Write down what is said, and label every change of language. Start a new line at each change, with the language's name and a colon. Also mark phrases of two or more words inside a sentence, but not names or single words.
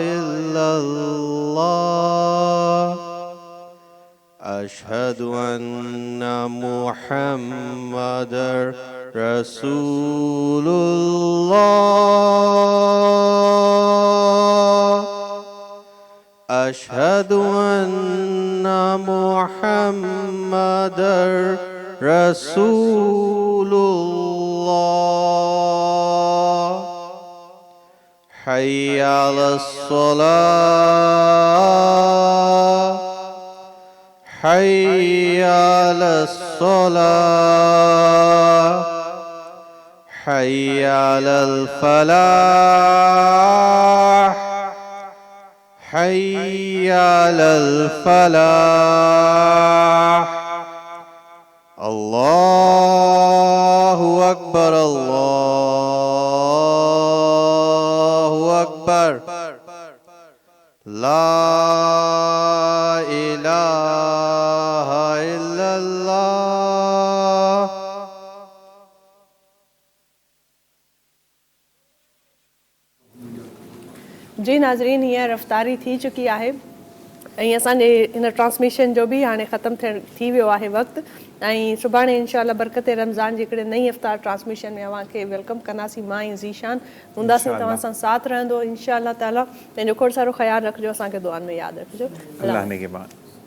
Arabic: إلا الله، أشهد أن محمدا رسول الله، أشهد أن محمدا رسول الله. حي على الصلاة، حي على الصلاة، حي على الفلاح، حي على الفلاح. الله أكبر، الله أكبر، لا إله إلا الله.
Sindhi: जी नाज़रीन, हींअर रफ़्तारी थी चुकी आहे ऐं असांजे हिन ट्रांसमिशन जो बि हाणे ख़तमु थी वियो आहे वक़्तु। ऐं सुभाणे इनशाला बरकत रमज़ान जी हिकिड़े नई इफ़्तार ट्रांसमिशन में अव्हांखे वेलकम कंदासीं। मां ऐं ज़ीशान हूंदासीं, तव्हां सां साथ रहंदो
Arabic: إن شاء الله تعالى.
Sindhi: पंहिंजो खोड़ सारो ख़्यालु रखिजो, असांखे दुआनि में यादि रखिजो।
Urdu: اللہ نے کے بعد